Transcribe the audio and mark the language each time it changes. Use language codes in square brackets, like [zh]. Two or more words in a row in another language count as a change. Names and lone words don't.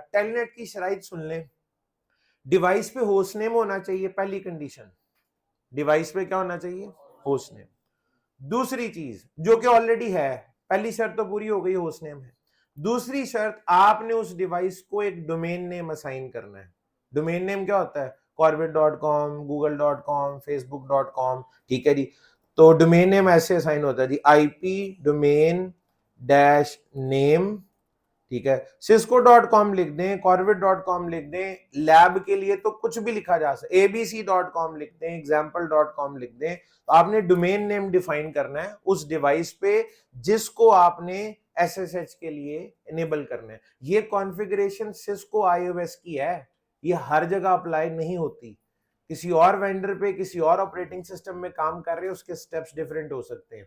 [hi] टेलनेट की शराइत सुन लें, डिवाइस पे [en] host name [hi] होना चाहिए, पहली कंडीशन, डिवाइस पे क्या होना चाहिए, [en] host name. [hi] दूसरी चीज जो कि ऑलरेडी है, पहली शर्त तो पूरी हो गई, [en] host name [hi] है। दूसरी शर्त, आपने उस डिवाइस को एक [en] domain name assign [hi] करना है। [en] domain name [hi] क्या होता है, corbett.com, google.com, facebook.com, ठीक है जी। तो [en] domain name [hi] ऐसे असाइन होता है जी, [en] IP domain dash name, [hi] ठीक है। cisco.com लिख दें, corbett.com लिख दें, लैब के लिए तो कुछ भी लिखा जा सकता है, abc.com लिख दें, example.com लिख दें। तो आपने [en] domain name define [hi] करना है उस डिवाइस पे जिसको आपने एसएसएच के लिए इनेबल करना है। ये [en] configuration Cisco IOS [hi] की है, ये हर जगह अप्लाई नहीं होती, किसी और वेंडर पे किसी और [en] operating system [hi] में काम कर रहे हैं, उसके [en] steps different [hi] हो सकते हैं।